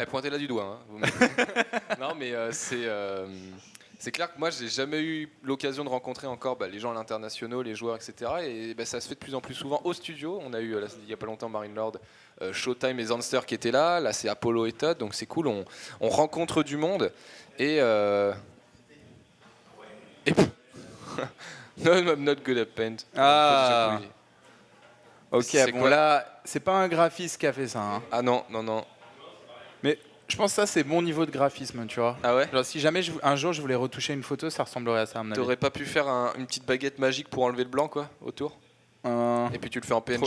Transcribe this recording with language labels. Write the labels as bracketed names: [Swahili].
[French] Elle pointait là du doigt. Hein. Non, mais c'est clair que moi, j'ai jamais eu l'occasion de rencontrer encore les gens à l'international, les joueurs, etc. Et ça se fait de plus en plus souvent au studio. On a eu, il y a pas longtemps, Marine Lord, Showtime et Zanster qui étaient là. Là, c'est Apollo et Todd, donc c'est cool. On rencontre du monde. [English] Et no, I'm not good at paint. Ah. [French] Ok, bon là, c'est pas un graphiste qui a fait ça. Hein. Ah non. Mais je pense que ça, c'est mon niveau de graphisme, tu vois. Ah ouais. Genre, si jamais un jour je voulais retoucher une photo, ça ressemblerait à ça, à mon avis. T'aurais pas pu faire une petite baguette magique pour enlever le blanc, quoi, autour Et puis tu le fais en PNG.